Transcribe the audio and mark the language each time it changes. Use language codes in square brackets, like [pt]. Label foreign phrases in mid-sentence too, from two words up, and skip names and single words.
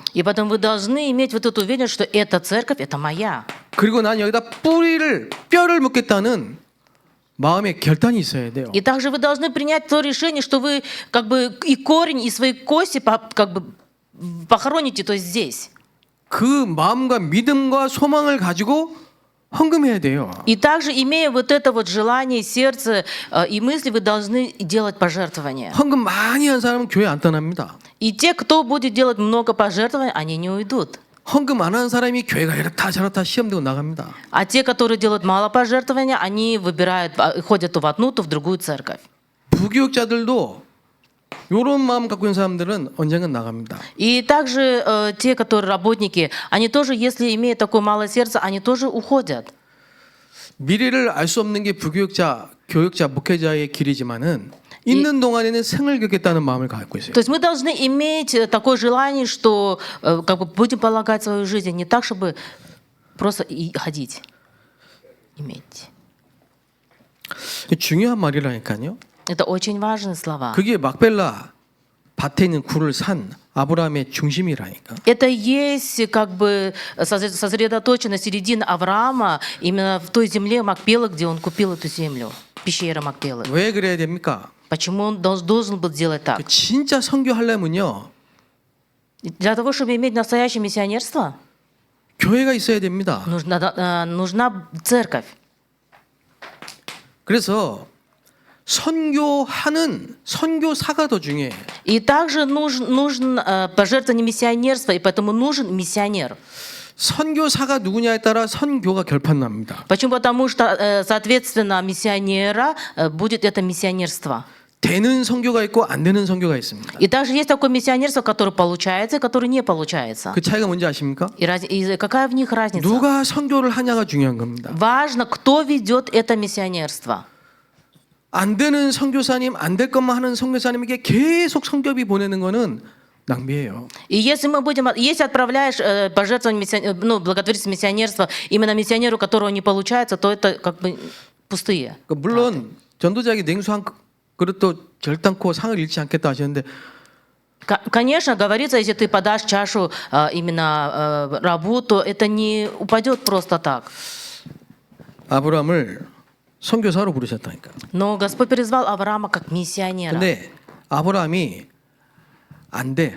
[ru] И поэтому вы должны иметь вот эту уверенность, что эта церковь, это моя. [ko] 그리고 난 여기다 뼈를 묻겠다는 마음의 결단이 있어야 돼요. [ru] И также вы должны принять то решение, что вы как бы и корень, и свои кости как бы похороните, то есть здесь. [ko] 그 마음과 믿음과 소망을 가지고 헌금해야 돼요. [ru] И также, имея вот это вот желание, сердце и мысли, вы должны делать пожертвования. [ko] 헌금 많이 한 사람은 교회 안 떠납니다. [ru] И те, кто будет делать много пожертвований, они не уйдут. [ko] 헌금 안 하는 사람이 교회가 이렇다 저렇다 시험 들고 나갑니다. [ru] А те, которые делают мало пожертвования, они выбирают, ходят то в одну, то в другую церковь. [ko] 부교육자들도 이런 마음 갖고 있는 사람들은 언젠간 나갑니다. [ru] И также те, которые работники, они тоже, если имеют такое малое сердце, они тоже уходят. [ko] 미래를 알 수 없는 게 부교육자, 교육자, 목회자의 길이지만은 있는 동안에는 생을 긋겠다는 마음을 갖고 있어요. [ru] То есть мы должны иметь такое желание, что как бы будем полагать свою жизнь не так, чтобы просто и ходить, иметь. [ko] 중요한 말이라니까요. [ru] Это очень важные слова. [ko] 그게 막벨라 밭에 있는 굴을 산 아브라함의 중심이라니까. [ru] Это есть как бы сосредоточена середина Авраама именно в той земле Макпела, где он купил эту землю, пещера Макпелы. [ko] 왜 그래야 됩니까? [ru] Почему он должен был делать так? [ko] 진짜 선교하려면요. [ru] Для того, чтобы иметь настоящее миссионерство, [ko] 교회가 있어야 됩니다. [ru] нужна церковь. [ko] 그래서 선교하는 선교사가 더 중요해. [ru] И также нужен пожертвование миссионерства, и поэтому нужен миссионер. [ko] 선교사가 누구냐에 따라 선교가 결판납니다. [ru] Почему? Потому что, соответственно, миссионера будет это миссионерство. [ko] 되는 선교가 있고 안 되는 선교가 있습니다. [ru] И также есть такое миссионерство, которое получается, и которое не получается. [ko] 그 차이가 뭔지 아십니까? [ru] И какая в них разница? [ko] 누가 선교를 하냐가 중요한 겁니다. [ru] Важно, кто ведет это миссионерство. [ko] 안 되는 선교사님, 안 될 것만 하는 선교사님에게 계속 선교비 보내는 거는 낭비예요. [ru] И если отправляешь пожертвование, благотворительное миссионерство именно миссионеру, которого не получается, то это как бы пустые. [ko] 물론 전도자에게 냉수 한 그릇도 결단코 상을 잃지 않겠다 하셨는데 [ru] Конечно, говорится, если ты подашь чашу именно рабу, то это не упадет просто так. [ko] 아브라함을 선교사로 부르셨다니까. [ru] Но Господь призвал Авраама как миссионера. [ko] 근데 아브라함이 안 돼.